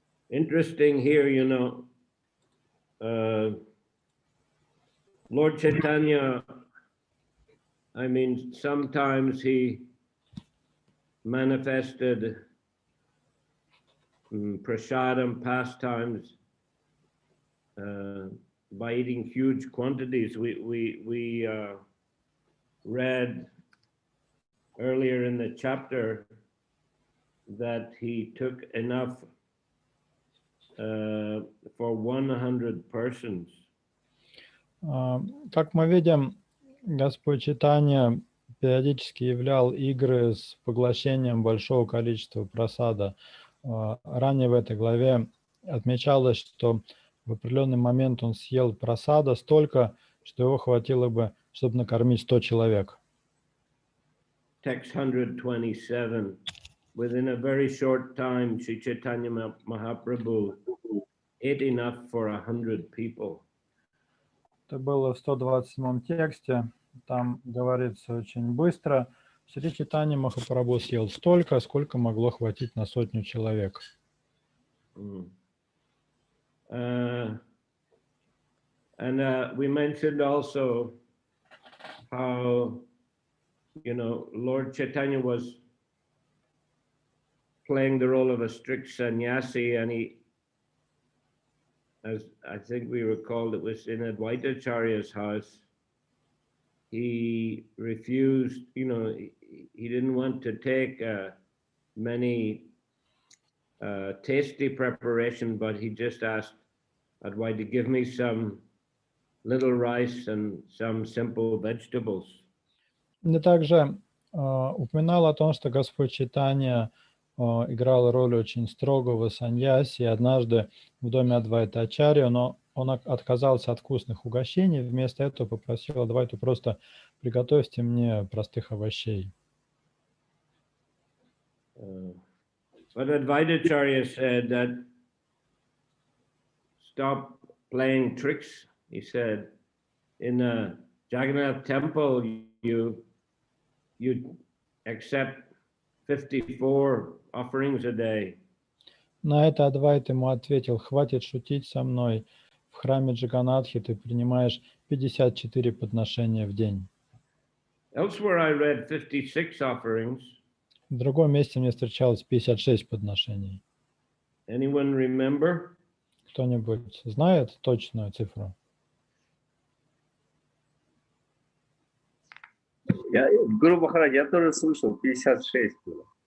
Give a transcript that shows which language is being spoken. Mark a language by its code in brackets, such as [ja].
[en] Interesting here, you know, Lord Chaitanya, I mean, sometimes he manifested prasadam pastimes by eating huge quantities. We read earlier in the chapter that he took enough for 100 persons. [ru] Как мы видим, Господь Чайтанья периодически являл игры с поглощением большого количества прасада. Ранее в этой главе отмечалось, что в определенный момент он съел прасада столько, что его хватило бы, чтобы накормить 100 человек. [en] Text 127. Within a very short time, Sri Chaitanya Mahaprabhu ate enough for 100 people. [ru] Это было в 127 тексте. Там говорится очень быстро. Шри Чайтанья Махапрабху съел столько, сколько могло хватить на 100 человек. [en] And we mentioned also how, you know, Lord Chaitanya was playing the role of a strict sannyasi, and he, as I think we recalled, it was in Advaitacharya's house. He refused, you know, he didn't want to take many tasty preparation, but he just asked Advaita to give me some little rice and some simple vegetables. [ru] И также упоминал о том, что Господь Чайтанья играл роль очень строгого саньяси. Однажды в доме Адвайта-ачарьи, но он отказался от вкусных угощений, вместо этого попросил Адвайту просто приготовьте мне простых овощей. [en] But Advaitacharya said that stop playing tricks. He said, in the Jagannath temple, you accept 54 offerings a day. [ru] На это Адвайта ему ответил, хватит шутить со мной. В храме Джаганатхи ты принимаешь 54 подношения в день. [en] Elsewhere I read 56 offerings. [ru] В другом месте мне встречалось 56 подношений. [en] Anyone remember? [ru] Кто-нибудь знает точную цифру? Гуру Махарадж, я тоже слышал, 56 было.